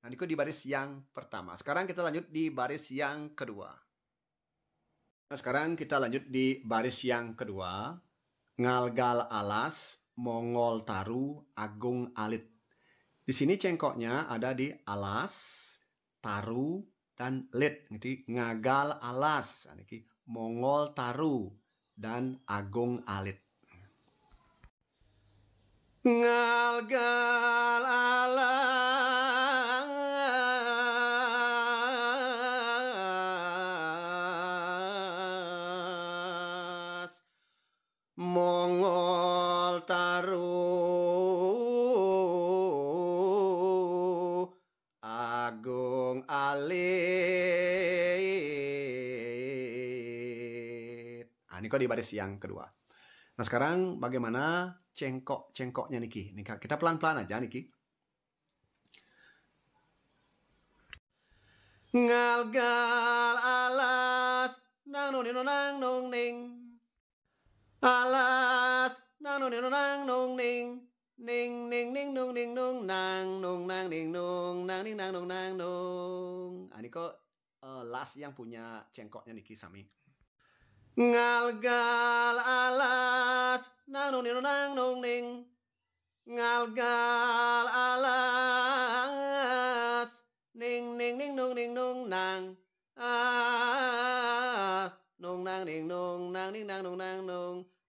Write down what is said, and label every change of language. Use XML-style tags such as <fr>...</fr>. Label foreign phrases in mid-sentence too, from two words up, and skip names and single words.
<id>di baris yang pertama. Sekarang kita lanjut di baris yang kedua. Nah, sekarang kita lanjut di baris yang kedua.</id> <ban>Ngalgal alas, mongol taru, agung alit.</ban> <id>Di sini cengkoknya ada di alas, taru, dan lit.</id> <ban>Jadi ngagal alas, mongol taru, dan agung alit. Ngalgal alas, mongol taru, agung alit.</ban> <id>Ini kok di baris yang kedua. Nah, sekarang bagaimana cengkok-cengkoknya niki? Kita pelan-pelan aja niki.</id> <ban>Ngalgal alas, nang nung ning. Alas, nang nung ning. Ning ning ning nung ning nung nang nung nang ning nung nang ning nang nung nang nung.</ban> <id>Ini kok las yang punya cengkoknya niki sami.</id> <ban>Ngalgal alas, nang nung ning. Ngalgal alas, ning ning ning nung nang. Nung nang ning nung nang ning nang nung nang nung.</ban>